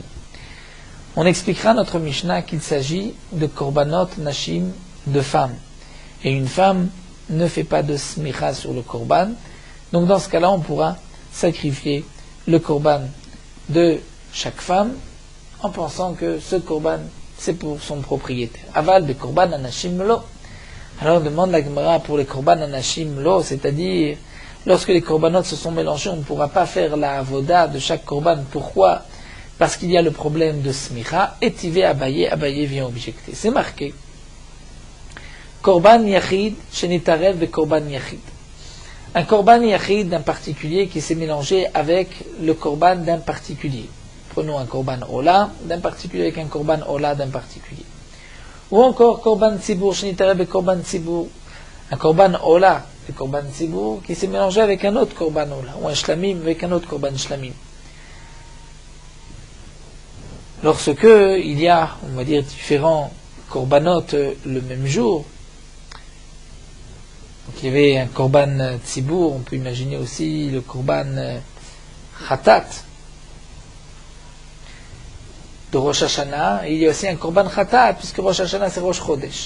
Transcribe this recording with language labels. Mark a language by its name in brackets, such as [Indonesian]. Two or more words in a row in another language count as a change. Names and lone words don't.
[French] On expliquera notre Mishnah qu'il s'agit de [Hebrew] קרבנות נשים, [French] de femmes. Et une femme ne fait pas de smicha sur le korban. Donc dans ce cas-là, on pourra sacrifier le korban de chaque femme en pensant que ce korban c'est pour son propriétaire. [Hebrew] אבל בקרבן אנשים לא. [French] Alors demande la Gemara pour les [Hebrew] קרבן אנשים לא, [French] c'est-à-dire lorsque les korbanot se sont mélangés, on ne pourra pas faire la avoda de chaque korban. Pourquoi? Parce qu'il y a le problème de smicha. Et Tivé Abaye vient objecter. C'est marqué. [Hebrew] קרבן יחיד, שנתערב בקרבן יחיד. [French] Un [Hebrew] קרבן יחיד [French] d'un particulier qui s'est mélangé avec le korban d'un particulier. Prenons un [Hebrew] קרבן עולה [French] d'un particulier avec un [Hebrew] קרבן עולה [French] d'un particulier. Ou encore [Hebrew] קרבן ציבור, שנתערב בקרבן ציבור. [French] Un [Hebrew] קרבן עולה, [French] le [Hebrew] קרבן ציבור, [French] qui s'est mélangé avec un autre [Hebrew] קרבן עולה, [French] ou un shlamim avec un autre [Hebrew] קרבן שלמים. [French] Lorsque il y a, on va dire, différents korbanot le même jour, donc il y avait un [Hebrew] קרבן ציבור, [French] on peut imaginer aussi le [Hebrew] קרבן חטאת [French] de Rosh Hashanah, et il y a aussi un [Hebrew] קרבן חטאת, [French] puisque Rosh Hashanah c'est Rosh Chodesh.